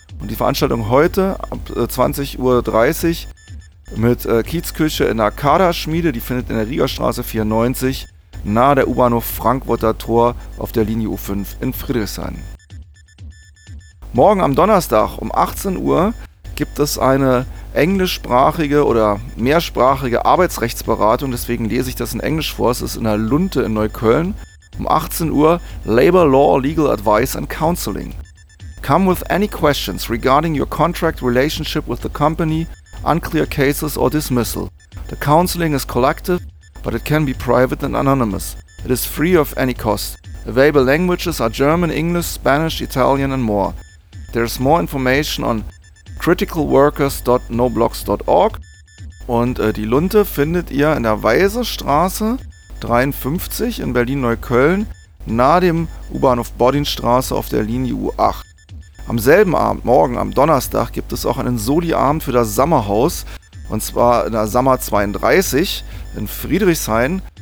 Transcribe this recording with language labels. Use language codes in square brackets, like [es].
[de] Und die Veranstaltung heute ab 20.30 Uhr mit Kiezküche in der Kaderschmiede, die findet in der Riegerstraße 94 nahe der U-Bahnhof Frankfurter Tor auf der Linie U5 in Friedrichshain. Morgen am Donnerstag um 18 Uhr gibt es eine englischsprachige oder mehrsprachige Arbeitsrechtsberatung, deswegen lese ich das in Englisch vor, es ist in der Lunte in Neukölln. Um 18 Uhr [en] Labor Law Legal Advice and Counseling. Come with any questions regarding your contract relationship with the company, unclear cases or dismissal. The counseling is collective, but it can be private and anonymous. It is free of any cost. Available languages are German, English, Spanish, Italian and more. There is more information on criticalworkers.noblogs.org. [de] Und die Lunte findet ihr in der Weisestraße 53 in Berlin-Neukölln nahe dem U-Bahnhof Bodinstraße auf der Linie U8. Am selben Abend, morgen, am Donnerstag, gibt es auch einen Soli-Abend für das Sommerhaus, und zwar in der Sommer 32 in Friedrichshain.